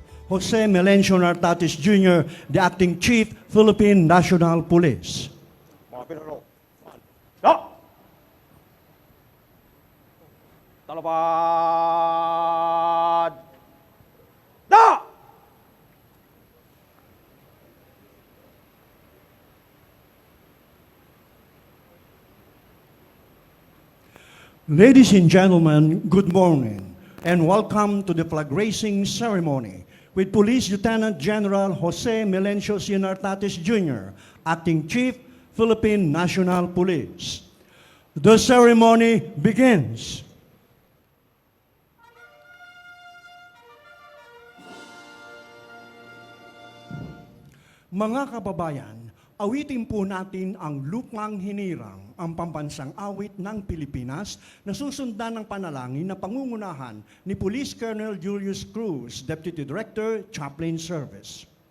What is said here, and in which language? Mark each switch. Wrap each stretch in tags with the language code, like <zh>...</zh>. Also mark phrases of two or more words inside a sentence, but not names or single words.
<en>Jose Melencio Nartatis Jr., the Acting Chief, Philippine National Police.</en> <tl>Mga pinuno. No! Talabad!</tl> <en>No! Ladies and gentlemen, good morning and welcome to the flag raising ceremony with Police Lieutenant General Jose Melencio C. Nartatis Jr., Acting Chief, Philippine National Police. The ceremony begins.</en> <tl>Mga kababayan, awitin po natin ang Lupang Hinirang, ang pambansang awit ng Pilipinas na susundan ng panalangin na pangungunahan ni Police Colonel Julius Cruz, Deputy Director, Chaplain Service.</tl>